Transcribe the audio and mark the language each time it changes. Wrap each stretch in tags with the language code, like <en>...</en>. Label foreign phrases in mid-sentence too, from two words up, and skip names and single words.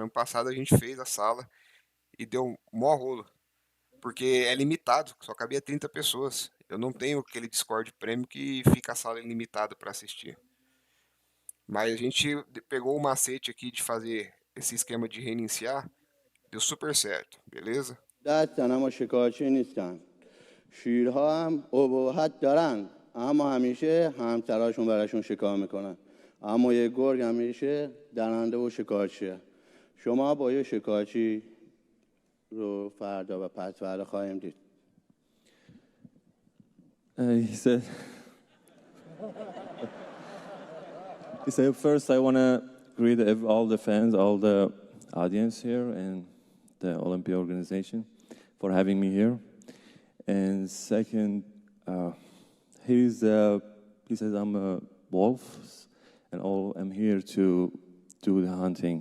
<pt>Ano passado a gente fez a sala e deu mó rolo. Porque é limitado, só cabia 30 pessoas. Eu não tenho aquele Discord Premium que fica a sala ilimitada para assistir. Mas a gente pegou o macete aqui de fazer esse esquema de reiniciar, deu super certo, beleza?</pt> <fa>اما شکارچی نیستن شیرها هم ابهت دارن اما همیشه همسراشون براشون شکار میکنن اما یه گرگ همیشه درنده و شکارچیه شما با یه شکارچی رو فردا و پس فردا خواهیم دید</fa> <en>He said, first I want to greet all the fans, all the audience here, and the Olympia organization for having me here. And second, he says I'm a wolf, and I'm here to do the hunting.</en>